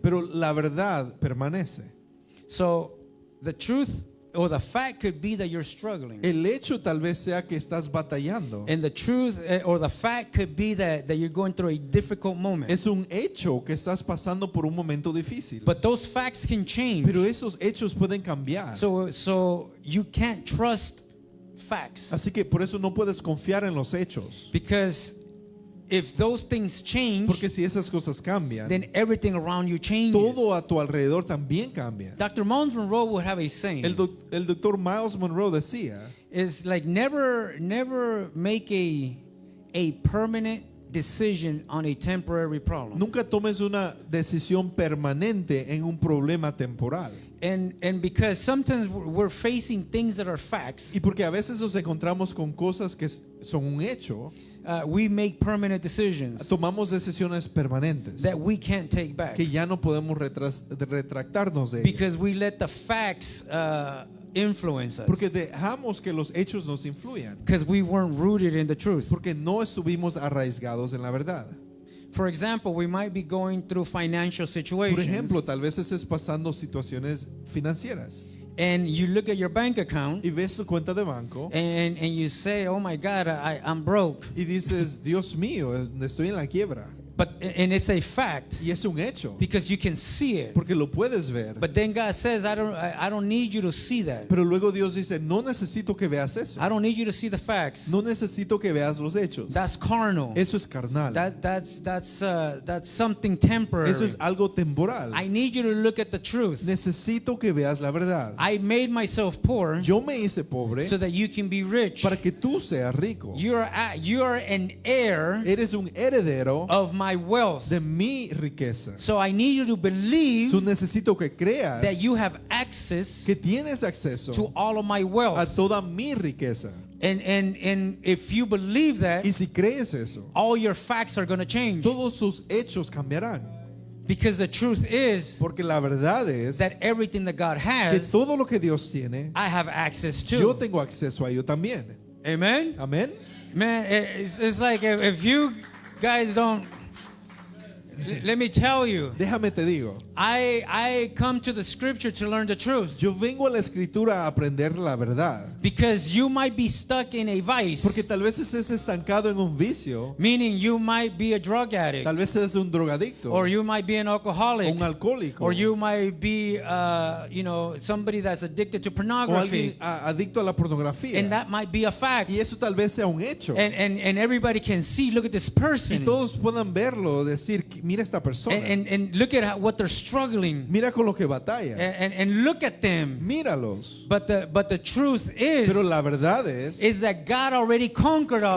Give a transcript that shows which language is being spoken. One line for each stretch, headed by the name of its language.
Spanish: Pero la verdad permanece.
English: So the truth or the fact could be that you're struggling.
Spanish: El hecho tal vez sea que estás batallando.
English: And the truth or the fact could be that you're going through a difficult moment.
Spanish: Es un hecho que estás pasando por un momento difícil.
English: But those facts can change.
Spanish: Pero esos hechos pueden cambiar.
English: So you can't trust facts.
Spanish: Así que por eso no puedes confiar en los hechos.
English: Because if those things change,
Spanish: Porque si esas cosas cambian,
English: then everything around you changes.
Spanish: todo a tu alrededor también cambia.
English: Dr. Miles Monroe would have a saying.
Spanish: El doctor Miles Monroe decía,
English: It's like never make a permanent decision on a temporary problem.
Spanish: nunca tomes una decisión permanente en un problema temporal.
English: And because sometimes we're facing things that are facts,
Spanish: Y porque a veces nos encontramos con cosas que son un hecho,
English: we make permanent decisions
Spanish: tomamos decisiones permanentes
English: that we can't take back
Spanish: que ya no podemos retractarnos de ellas.
English: because we let the facts influence us,
Spanish: Porque dejamos que los hechos nos influyan.
English: because we weren't rooted in the truth.
Spanish: Porque no estuvimos arraigados en la verdad.
English: For example, we might be going through financial
Spanish: Por
English: situations,
Spanish: ejemplo, tal vez estés pasando situaciones financieras
English: and you look at your bank account
Spanish: y ves tu cuenta de banco
English: and you say, oh my God, I'm broke.
Spanish: y dices, Dios mío, estoy en la quiebra.
English: And it's a fact
Spanish: Y es un hecho,
English: because you can see it.
Spanish: porque lo puedes ver.
English: But then God says, I don't need you to see that.
Spanish: Pero luego Dios dice, no necesito que veas eso.
English: I don't need you to see the facts.
Spanish: No necesito que veas los hechos.
English: That's carnal.
Spanish: Eso es carnal.
English: That's something temporary.
Spanish: Eso es algo temporal.
English: I need you to look at the truth.
Spanish: Necesito que veas la verdad.
English: I made myself poor
Spanish: Yo me hice pobre
English: so that you can be rich.
Spanish: para que tú seas rico.
English: You are an heir
Spanish: Eres un heredero
English: of my wealth.
Spanish: de mi riqueza.
English: So I need you to believe
Spanish: Tú necesito que creas
English: that you have access
Spanish: que tienes acceso
English: to all of my
Spanish: a
English: wealth.
Spanish: toda mi riqueza.
English: And if you believe that,
Spanish: Y si crees eso,
English: all your facts are going to change.
Spanish: todos sus hechos cambiarán.
English: Because the truth is
Spanish: Porque la verdad es
English: that everything that God
Spanish: que
English: has,
Spanish: todo lo que Dios tiene,
English: I have access to.
Spanish: yo tengo acceso a ello también.
English: Amen?
Spanish: Amén.
English: Man, it's like if you guys don't, let me tell you,
Spanish: Déjame te digo,
English: I come to the scripture to learn the truth.
Spanish: yo vengo a la escritura a aprender la verdad.
English: Because you might be stuck in a vice,
Spanish: Porque tal vez estés estancado en un vicio,
English: meaning you might be a drug addict,
Spanish: tal vez eres un drogadicto,
English: or you might be an alcoholic,
Spanish: un alcohólico,
English: or you might be, somebody that's addicted to
Spanish: o
English: pornography,
Spanish: alguien adicto a la pornografía.
English: and that might be a fact.
Spanish: Y eso tal vez sea un hecho.
English: And everybody can see, look at this
Spanish: Y
English: person,
Spanish: todos puedan verlo, decir, mira esta persona,
English: and look at what they're struggling,
Spanish: mira con lo que batalla,
English: and look at them.
Spanish: míralos.
English: But the truth
Spanish: Pero
English: is
Spanish: la verdad es
English: that God already conquered all